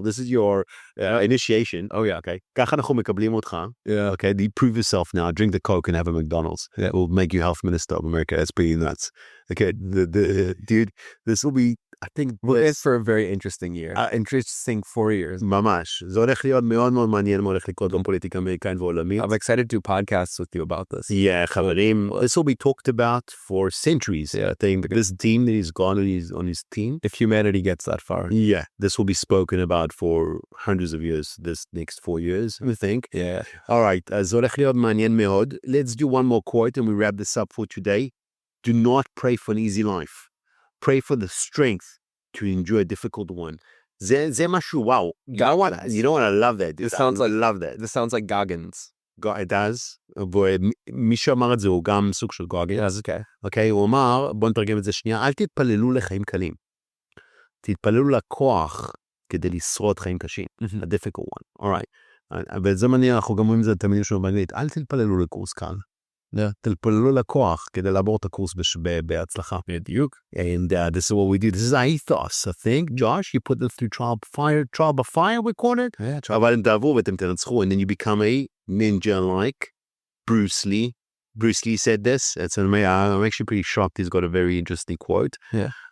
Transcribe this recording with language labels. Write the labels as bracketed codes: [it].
[en] This is your initiation. Oh, yeah. [he] Okay. ככה אנחנו מקבלים אותך. [en] Yeah. Okay. You prove yourself now. Drink the Coke and have a McDonald's. Yeah. It will make you health minister of America. That's pretty nuts. Okay. Dude, this will be, I think, it's for a very interesting year. Interesting 4 years. [he] ממש. זה הולך להיות מאוד מאוד מעניין מה הולך לקרות בפוליטיקה אמריקאית ועולמית. [en] I'm excited to do podcasts with you about this. Yeah, [he] חברים. [en] This will be talked about for centuries. Yeah, I think this team that he's got on his team. If humanity gets that far. Yeah, this will be spoken about for hundreds of years, this next 4 years, I think. Yeah. All right. [he] זה הולך להיות מעניין מאוד. [en] Let's do one more quote and we wrap this up for today. Do not pray for an easy life. pray for the strength to enjoy a difficult one. [he] זה משהו, וואו. [en] You know what? I love that. I love that. This sounds like Goggins. It does. [he] ומי שאמר את זה הוא גם סוג של גוגינס. אוקיי, הוא אמר, בוא נתרגם את זה שנייה, אל תתפללו לחיים קלים. תתפללו לכוח כדי לשרוד חיים קשים. [en] A difficult one. [he] Alright. וזה מעניין, אנחנו גם אומרים את זה תמיד שלנו באנגלית, אל תתפללו לקורס קל. תתפללו לכוח כדי לעבור את הקורס בהצלחה. בדיוק. [en] And this is what we do. This is our ethos, I think. Josh, you put them through trial by fire, we call it. [he] אבל הם תעברו ואתם תנצחו, [en] and then you become a ninja like Bruce Lee. Bruce Lee said this. I'm actually pretty shocked. He's got a very interesting quote. Yeah.